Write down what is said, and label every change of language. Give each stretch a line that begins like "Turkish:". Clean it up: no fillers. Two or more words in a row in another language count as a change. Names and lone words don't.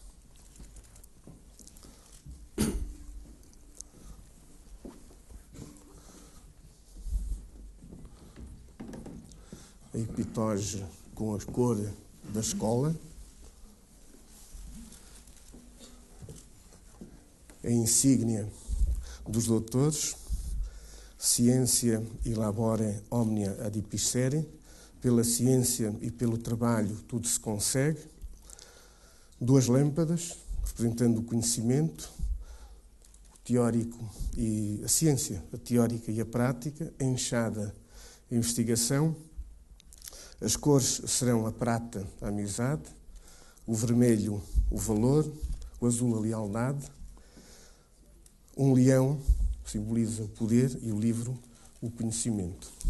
Portuguese: A epitoge com a cor da escola, a insígnia dos doutores, ciência e
Latin: labore omnia adipicere,
Portuguese: pela ciência e pelo trabalho tudo se consegue, duas lâmpadas, representando o conhecimento, o teórico e a ciência, a teórica e a prática, a enxada, a investigação. As cores serão a prata, a amizade, o vermelho, o valor, o azul, a lealdade, um leão, que simboliza o poder, e o livro, o conhecimento.